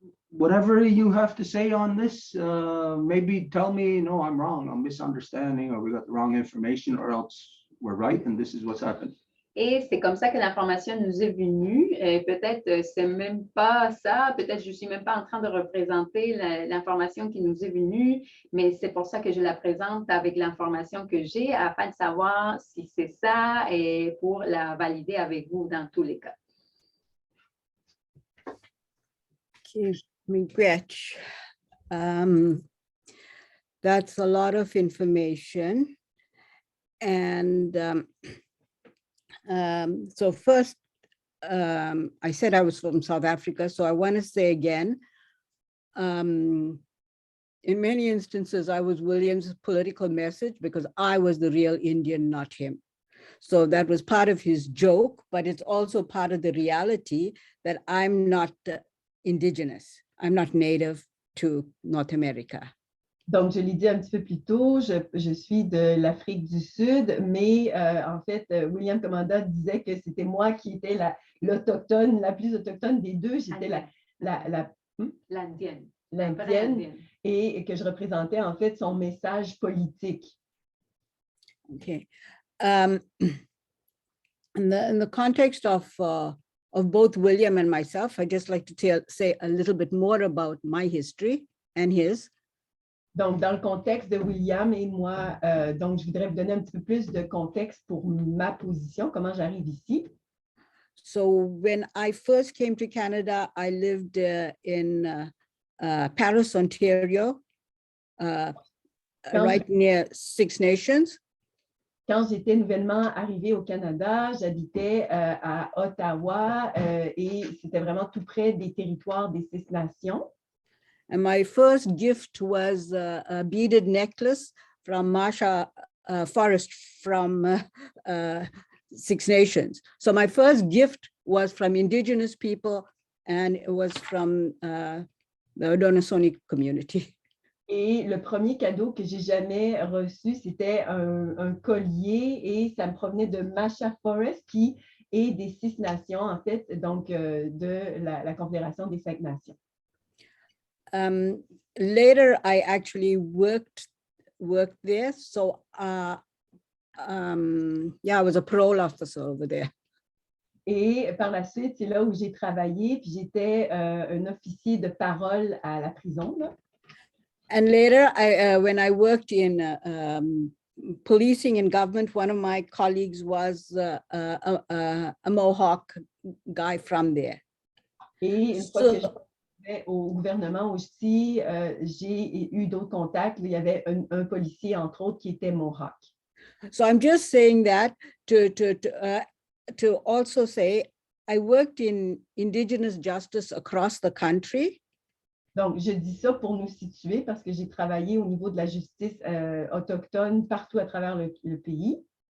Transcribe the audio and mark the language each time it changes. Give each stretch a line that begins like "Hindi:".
English: Whatever you have to say on this, maybe tell me, no, I'm wrong, I'm misunderstanding, or we got the wrong information, or else we're right, and this is what's happened.
French: Et c'est comme ça que l'information nous est venue. Peut-être c'est même pas ça, peut-être je suis même pas en train de représenter l'information qui nous est venue, mais c'est pour ça que je la présente avec l'information que j'ai afin de savoir si c'est ça et pour la valider avec vous dans tous les cas. Gretch.
English: That's a lot of information. And so first, I said I was from South Africa, so I want to say again, in many instances, I was William's political message because I was the real Indian, not him. So that was part of his joke, but it's also part of the reality that I'm not indigenous. I'm not native to North America.
French: Donc, je l'ai dit un petit peu plus tôt, je suis de l'Afrique du Sud, mais en fait, William Commanda disait que c'était moi qui étais l'autochtone, la plus autochtone des deux. J'étais l'Indienne. L'Indienne, et que je représentais en fait son message politique.
English: Okay. In the context of both William and myself, I'd just like to say a little bit more about my history and his.
French: Donc, dans le contexte de William et moi, donc je voudrais vous donner un petit peu plus de contexte pour ma position, comment j'arrive ici.
English: So when I first came to Canada, I lived in Paris, Ontario, right near Six Nations.
French: Quand j'étais nouvellement arrivée au Canada, j'habitais à Ottawa et c'était vraiment tout près des territoires des Six Nations.
English: And my first gift was a beaded necklace from Marsha Forest from Six Nations. So my first gift was from Indigenous people, and it was from the Haudenosaunee community.
French: Et le premier cadeau que j'ai jamais reçu, c'était un collier et ça me provenait de Marsha Forest, qui est des Six Nations, en fait, donc de la Confédération des Cinq Nations.
English: Later, I actually worked there. So, yeah, I was a parole officer over there.
French: Et par la suite, c'est là où j'ai travaillé, puis j'étais un officier de parole à la prison, là.
English: And later, when I worked in policing and government, one of my colleagues was a Mohawk guy from there.
French: Et une fois que je au gouvernement aussi, j'ai eu d'autres contacts. Il y avait un policier, entre autres, qui était Mohawk.
English: So I'm just saying that to also say, I worked in Indigenous justice across the country.
French: Donc, je dis ça pour nous situer parce que j'ai travaillé au niveau de la justice autochtone partout à travers le pays.